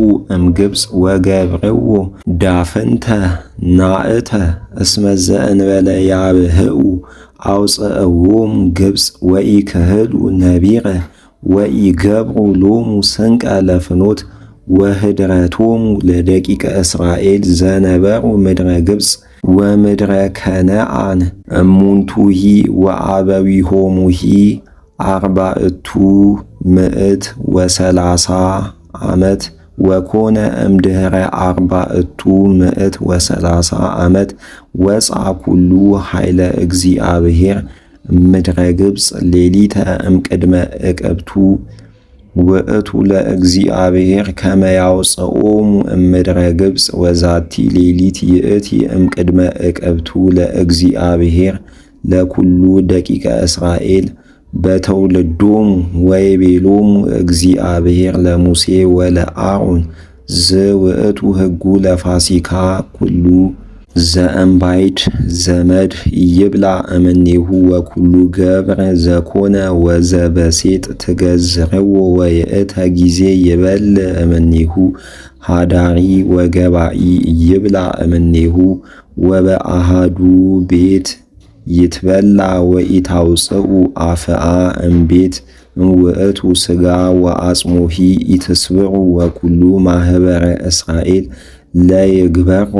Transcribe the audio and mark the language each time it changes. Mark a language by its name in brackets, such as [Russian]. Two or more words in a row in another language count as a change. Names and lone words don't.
[Geez] እምግብፅ ወገብርዎ ዳፍንተ ናእተ እስመ ዘእንበለ ያብህኡ አውፅእዎሙ ግብፅ ወኢክህዱ ነቢረ ወኢገብሩ ሎሙ ስንቀ ለፍኖት ወህድረቶሙ ለደቂቀ እስራኤል ዘነበሩ ምድረ ግብፅ ወምድረ ከነዓን እሙንቱሂ ወአበዊሆሙሂ 430 ዓመት ወኮነ እምድኅረ 430 ዓመት ወፃ ኩሉ ኃይለ እግዚአብሔር ምድረ ግብፅ ሌሊተ እምቅድመ ዕቅብቱ ውእቱ ለእግዚአብሔር ከመ ያውፅኦሙ እምድረ ግብፅ ወዛቲ ሌሊት ይእቲ እምቅድመ ዕቅብቱ ለእግዚአብሔር ለኩሉ ደቂቀ እስራኤል በተውልዶሙ ወይቤሎሙ እግዚአብሔር ለሙሴ ወለአሮን ዝውእቱ ሕጉ ለፋሲካ ኩሉ ዘእምባይድ ዘመድ ይብላ እምኔሁ ወኩሉ ገብረ ዘኮነ ወዘበሴጥ ትገዝርዎ ወይእተ ጊዜ ይበል እምኔሁ ሃዳሪ ወገባኢ ይብላ እምኔሁ ወበአሃዱ ቤት ይትበላ ወኢታውፅኡ አፍአ እምቤት እምውእቱ ሥጋ ወአጽሙሂ ኢትስብዑ ወኩሉ ማኅበረ እስራኤል ለይግበሮ